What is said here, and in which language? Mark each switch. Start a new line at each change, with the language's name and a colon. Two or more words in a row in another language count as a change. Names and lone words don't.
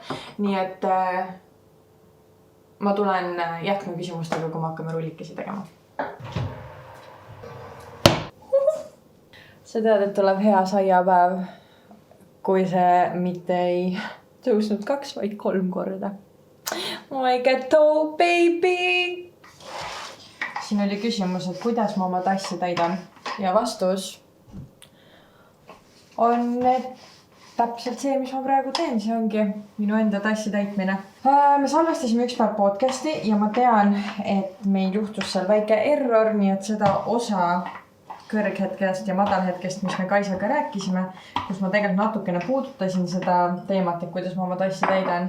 Estonian: Nii et ma tulen jätkama küsimustega, kui ma hakkame rullikesi tegema. Sa tead, et tuleb hea saiapäev, kui see mitte ei tõusnud 2, vaid 3 korda.
English: My ghetto baby!
Estonian: Siin oli küsimus, et kuidas ma oma tassi täidan ja vastus on täpselt see, mis ma praegu teen, see ongi minu enda tassi täitmine. Me salvestasime üks päev podcasti ja ma tean, et meil juhtus seal väike error, nii et seda osa kõrghetkest ja madalhetkest, mis me Kaisaga rääkisime, kus ma tegelikult natukene puudutasin seda teemat, et kuidas ma oma tassi täidan.